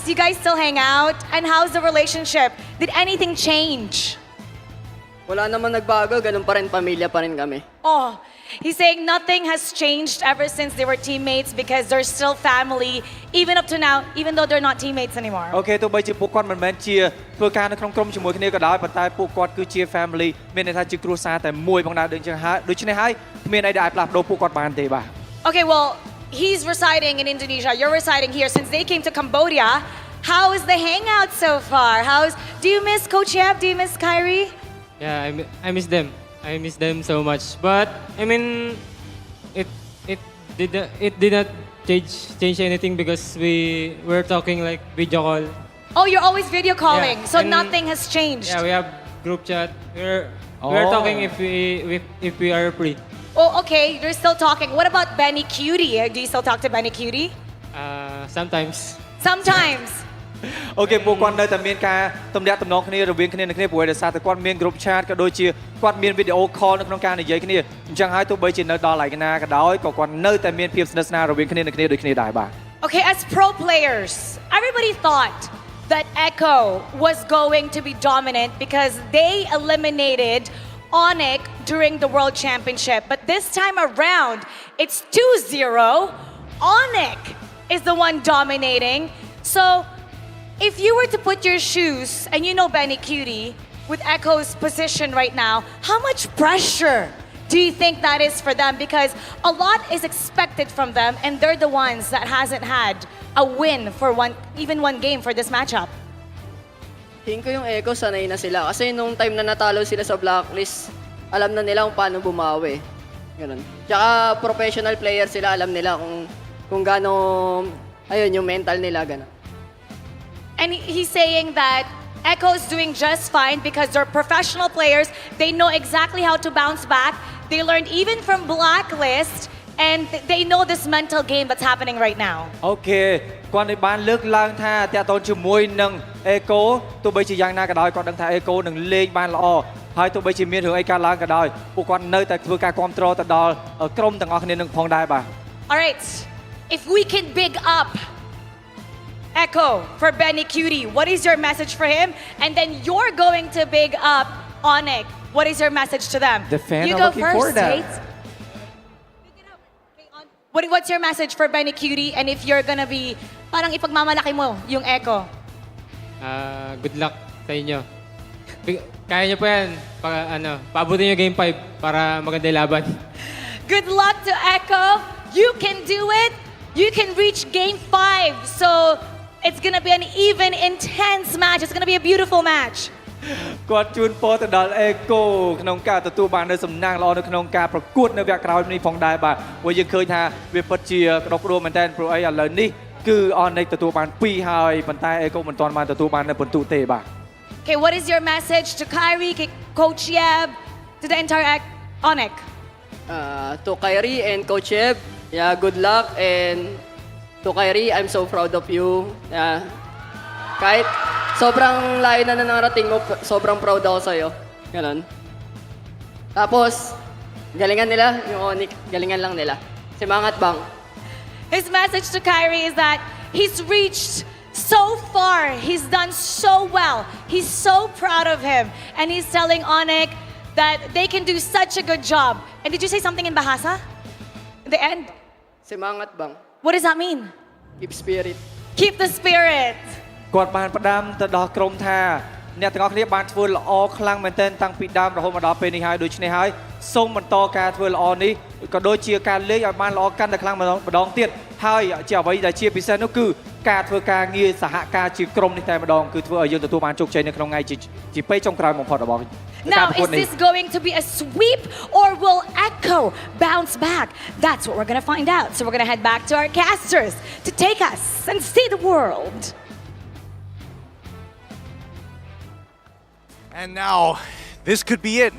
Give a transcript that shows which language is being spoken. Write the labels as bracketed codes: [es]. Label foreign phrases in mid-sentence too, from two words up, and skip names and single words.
[en] You guys still hang out? And how's the relationship? Did anything change? [tl] Wala naman nagbago, ganun pa rin, pamilya pa rin kami. [en] Oh, he's saying nothing has changed ever since they were teammates because they're still family, even up to now, even though they're not teammates anymore. [km] អូខេទោះបីជាពួកគាត់មិនមែនជាធ្វើការនៅក្នុងក្រុមជាមួយគ្នាក៏ដោយប៉ុន្តែពួកគាត់គឺជា family មានន័យថាជាគ្រួសារតែមួយផងដែរដូចចឹងហើយដូច្នេះហើយគ្មានអីដែលអាចផ្លាស់ប្ដូរពួកគាត់បានទេបាទ [en] Okay, well, he's residing in Indonesia, you're residing here. Since they came to Cambodia, how is the hangout so far? Do you miss Coach Yeb? Do you miss Kyrie? Yeah, I miss them. I miss them so much. But I mean, it did not change anything because we were talking like video call. Oh, you're always video calling, Yeah, so and- nothing has changed. Yeah, we have group chat. We're talking if we are free. Oh, okay, you're still talking. What about Benny Cutie? Do you still talk to Benny Cutie? Sometimes. Sometimes. [km] អូខេពួកគាត់នៅតែមានការទំនាក់ទំនងគ្នារវាងគ្នានឹងគ្នាព្រោះដោយសារតែគាត់មាន [en] group chat [km] ក៏ដូចជាគាត់មាន [en] video call [km] នៅក្នុងការនិយាយគ្នាអញ្ចឹងហើយទោះបីជានៅដល់ឯណាក៏ដោយក៏គាត់នៅតែមានភាពស្និទ្ធស្នាលរវាងគ្នានឹងគ្នាដូចគ្នាដែរបាទ [en] Okay, as pro players, everybody thought that Echo was going to be dominant because they eliminated ONIC during the World Championship. But this time around, it's 2-0. ONIC is the one dominating. So, if you were to put your shoes, and you know Benny Cutie, with Echo's position right now, how much pressure do you think that is for them? Because a lot is expected from them, and they're the ones that hasn't had a win for even one game for this matchup. [tl] Tingin ko yung Echo, sanay na sila. Kasi nung time na natalo sila sa Blacklist, alam na nila kung paano bumawi. Ganun. Tsaka [en] professional player [tl] sila, alam nila kung gaano, ayun, yung mental nila, ganun. [en] And he's saying that Echo's doing just fine because they're professional players. They know exactly how to bounce back. They learned even from Blacklist, and they know this mental game that's happening right now. [km] អូខេគាត់បានលើកឡើងថាតាក់ទងជាមួយនឹង Echo ទោះបីជាយ៉ាងណាក៏ដោយគាត់ដឹងថា Echo នឹងលេងបានល្អហើយទោះបីជាមានរឿងអីកើតឡើងក៏ដោយពួកគាត់នៅតែធ្វើការគ្រប់គ្រងទៅដល់ក្រុមទាំងអស់គ្នានឹងផងដែរបាទ [en] All right, if we can big up Echo for Benny Cutie, what is your message for him? And then you're going to big up ONIC. What is your message to them? The fan you are go looking first, for that. Tate. What's your message for Benny Cutie? And if you're gonna be, [tl] parang ipagmamalaki mo yung Echo. [en] Good luck [tl] sa inyo. Kaya niyo po yan. Paabutin niyo game 5 para maganda yung laban. [en] Good luck to Echo. You can do it. You can reach game 5. So it's gonna be an even, intense match. It's gonna be a beautiful match. [km] គាត់ជូនពរទៅដល់ Echo ក្នុងការទទួលបាននូវសំណាងល្អនៅក្នុងការប្រកួតនៅវគ្គក្រោយនេះផងដែរបាទព្រោះយើងឃើញថាវាពិតជាក្តុកក្តួលមែនតើព្រោះអីឥឡូវនេះគឺ ONIC ទទួលបាន2ហើយប៉ុន្តែ Echo មិនទាន់បានទទួលបាននៅពិន្ទុទេបាទ [en] Okay, what is your message to Kyrie, Coach Yeb, to the entire ONIC? To Kyrie and Coach Yeb, yeah, good luck. And to Kyrie, I'm so proud of you. [tl] Kahit sobrang layo na narating mo, sobrang proud ako sa'yo. Ganon. Tapos, galingan nila, yung ONIC, galingan lang nila. [id] Simangat bang. [en] His message to Kyrie is that he's reached so far. He's done so well. He's so proud of him. And he's telling ONIC that they can do such a good job. And did you say something in Bahasa? At the end? [id] Simangat bang. [en] What does that mean? Keep spirit. Keep the spirit. [km] គាត់បានផ្ដាំទៅដល់ក្រុមថាអ្នកទាំងអស់គ្នាបានធ្វើល្អខ្លាំងមែនទែនតាំងពីដើមរហូតមកដល់ពេលនេះហើយដូច្នេះហើយសូមបន្តការធ្វើល្អនេះក៏ដូចជាការលេងឲ្យបានល្អកាន់តែខ្លាំងម្ដងទៀតហើយជាអ្វីដែលជាពិសេសនោះគឺការធ្វើការងារសហការជាក្រុមនេះតែម្ដងគឺធ្វើឲ្យយើងទទួលបានជោគជ័យនៅក្នុងថ្ងៃជាពេលចុងក្រោយបំផុតរបស់ [en] Now, is this going to be a sweep or will Echo bounce back? That's what we're going to find out. So we're going to head back to our casters to take us and see the world. And now, this could be it.